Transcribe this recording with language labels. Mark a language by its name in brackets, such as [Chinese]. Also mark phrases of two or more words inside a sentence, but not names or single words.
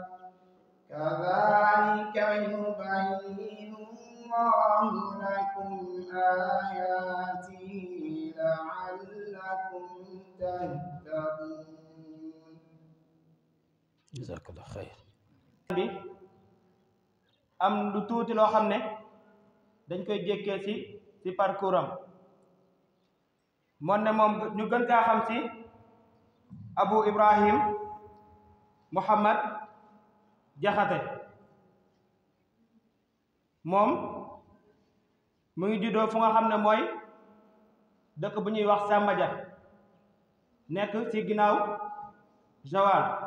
[Arabic] كذلك يبين الله لكم آياته لعلكم تهتدون. جزاك الله خير. [Wolof] am lu tuuti loo xam ne dañ koy jékkee ci parcours am moom ñu gën kaa xam ci Abu Ibrahim Muhammad Jaxate moom mu ngi juddoo fu nga xam ne mooy dëkk bu ñuy wax Sàmbaja nekk ci ginnaaw Joal